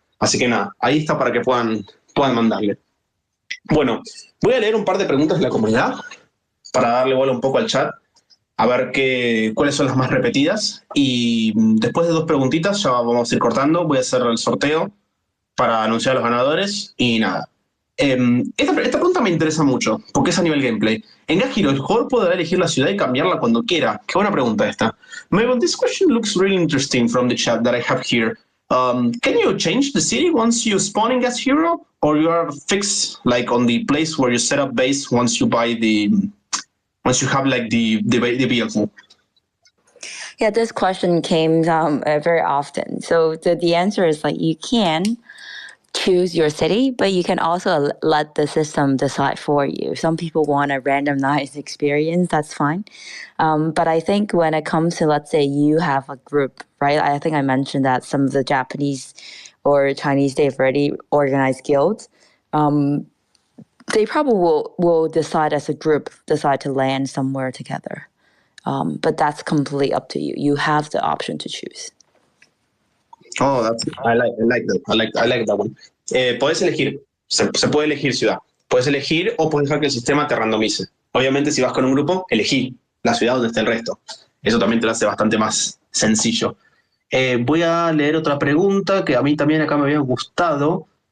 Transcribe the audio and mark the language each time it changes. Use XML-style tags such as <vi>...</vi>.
<es>Así que nada, ahí está para que puedan mandarle. Bueno, voy a leer un par de preguntas de la comunidad para darle bola un poco al chat, a ver cuáles son las más repetidas. Y después de 2 preguntitas, ya vamos a ir cortando. Voy a hacer el sorteo para anunciar a los ganadores y nada. Esta pregunta me interesa mucho, porque es a nivel gameplay. En Gas Hero, el jugador podrá elegir la ciudad y cambiarla cuando quiera. Qué buena pregunta esta.</es> <en>Mabel, this question looks really interesting from the chat that I have here. Can you change the city once you spawn in Gas Hero, or you are fixed like on the place where you set up base once you have like the vehicle? Yeah, this question came very often. So the answer is like you can choose your city, but you can also let the system decide for you. Some people want a randomized experience, that's fine. But I think when it comes to, let's say you have a group, right? I think I mentioned that some of the Japanese or Chinese, they've already organized guilds. They probably will decide as a group, decide to land somewhere together. But that's completely up to you. You have the option to choose. Oh, I like that one.</en> <es>Podés elegir, se puede elegir ciudad. Puedes elegir o puedes dejar que el sistema te randomice. Obviamente, si vas con un grupo, elegí la ciudad donde esté el resto. Eso también te lo hace bastante más sencillo. Voy a leer otra pregunta que a mí también acá me había gustado.</es>